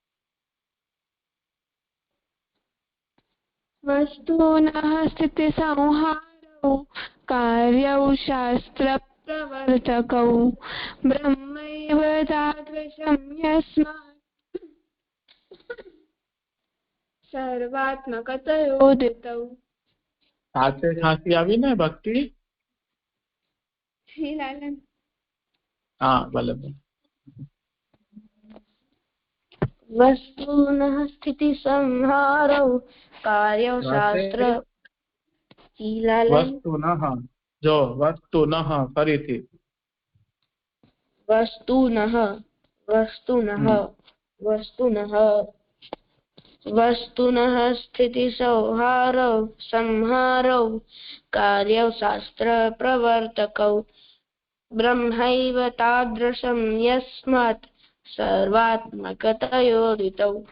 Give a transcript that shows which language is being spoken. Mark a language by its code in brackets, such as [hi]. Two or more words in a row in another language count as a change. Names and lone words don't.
[sa] વસ્તુનઃ સ્થિતિ સંહારૌ કાર્યૌ શાસ્ત્ર પ્રવર્તકૌ બ્રહ્મૈવ તાદૃશમ યસ્માत् सर्वात्मकतयोदितौ। [gu] સાચે ખાંસી આવી ને ભક્તિ? જી લાલન. હા ભલે ભલે. [sa] वस्तुनः स्थितिसंहारौ कार्यौ शास्त्र शीलालय [gu] વસ્તુનઃ, જો વસ્તુનઃ ફરીથી. [sa] वस्तुनः वस्तुनः वस्तुनः वस्तुनः स्थितिसंहारौ संहारौ कार्यौ शास्त्रप्रवर्तकौ ब्रह्मैव तादृशं यस्मात् सर्वात्मकतयोदितौ।